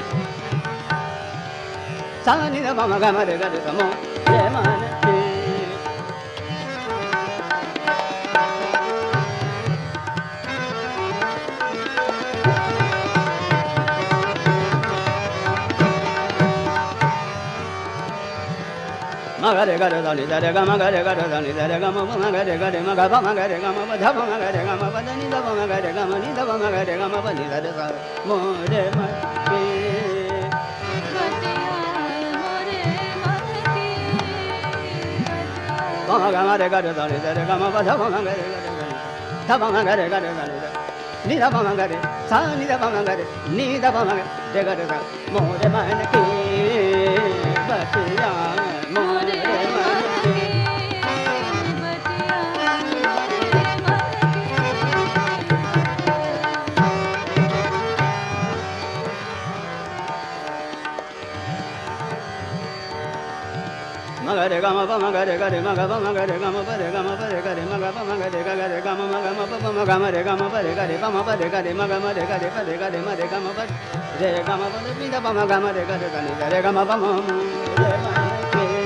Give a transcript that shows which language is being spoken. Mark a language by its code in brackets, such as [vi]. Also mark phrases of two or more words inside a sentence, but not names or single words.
[hi] सानी दा पा मगा मरे गा सा मो ये मन की मगरे गा सानी दा रे गा मगरे गा सानी दा रे गा म मगरे गा रे मगा पा मगरे गा म धा पा मगरे गा म दा नी दा पा मगरे गा म नी दा पा मगरे गा म प नी दा रे सा मोरे मन की बतिया मोरे ma ga ma re ga re sa ni sa re ga ma pa da pa ma ga re ga re da pa ma ga re ga re sa ni sa ni da pa ma ga re sa ni da pa ma ga re ni da pa ma ga re ga re sa मोरे मन की बतिया मोरे मन की मगरे ग म प मगरे ग रे म ग प मगरे ग म प रे ग म प रे ग रे म ग प मगरे ग ग रे ग म म ग म प म ग म रे ग म प रे ग रे प म प रे ग रे म ग म रे ग रे प रे ग रे म रे ग म प रे ग म प रे द प म ग म रे ग रे ग नि रे ग म प म रे म के